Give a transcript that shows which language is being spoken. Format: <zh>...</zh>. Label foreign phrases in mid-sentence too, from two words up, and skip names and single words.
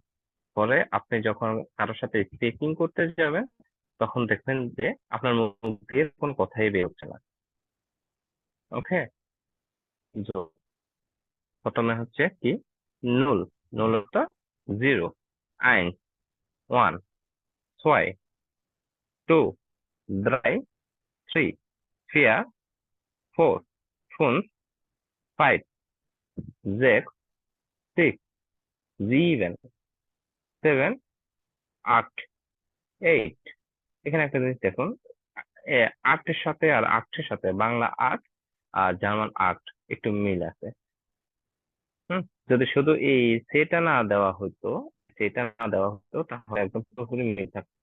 <bn>পরে আপনি যখন কারোর সাথে স্পিকিং করতে যাবেন, তখন দেখবেন যে আপনার মুখ দিয়ে কোনো কথাই বের হচ্ছে না। ওকে। প্রথমে হচ্ছে কি? নুল। নুল তো জিরো। আইন, ওয়ান। ছয়, টু। drei, থ্রি।</bn> <de>vier, four, fünf, five, sechs, six, sieben, seven,</de> <bn>আট, এইট। এখানে একটা জিনিস দেখুন, আটের সাথে আর আটের সাথে বাংলা আট আর জার্মান আট একটু মিল আছে। হুম। যদি শুধু এই সেটা না দেওয়া হতো, সেটা না দেওয়া হতো, তাহলে একদম পুরোপুরি মিল থাকতো।</bn>